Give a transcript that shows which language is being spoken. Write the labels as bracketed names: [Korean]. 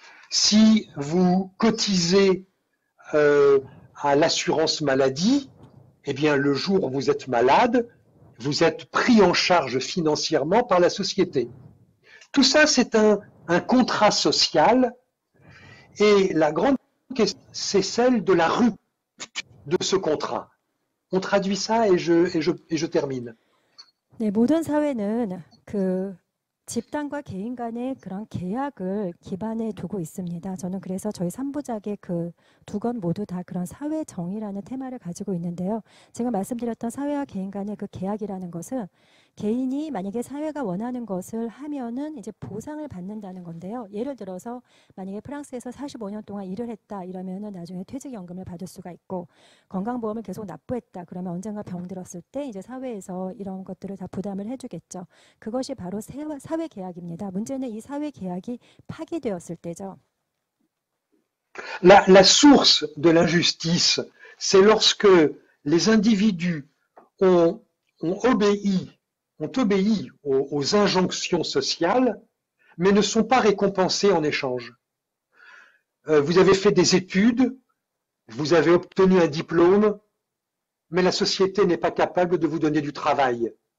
[French] Si vous cotisez à l'assurance maladie, eh bien, le jour où vous êtes malade, vous êtes pris en charge financièrement par la société. Tout ça, c'est un un contrat social, et la grande question, c'est celle de la rupture de ce contrat. On traduit ça et je termine. [Korean] 네, 모든 사회는 그 집단과 개인 간의 그런 계약을 기반에 두고 있습니다. 저는 그래서 저희 3부작의 그 두 권 모두 다 그런 사회 정의라는 테마를 가지고 있는데요. 제가 말씀드렸던 사회와 개인 간의 그 계약이라는 것은 개인이 만약에 사회가 원하는 것을 하면은 이제 보상을 받는다는 건데요. 예를 들어서 만약에 프랑스에서 45년 동안 일을 했다 이러면은 나중에 퇴직연금을 받을 수가 있고, 건강보험을 계속 납부했다 그러면 언젠가 병들었을 때 이제 사회에서 이런 것들을 다 부담을 해주겠죠. 그것이 바로 사회 계약입니다. 문제는 이 사회 계약이 파기되었을 때죠. [French] La source de l'injustice, c'est lorsque les individus ont obéi aux injonctions sociales, mais ne sont pas récompensés en échange. Vous avez fait des études, vous avez obtenu un diplôme, mais la société n'est pas capable de vous donner du travail.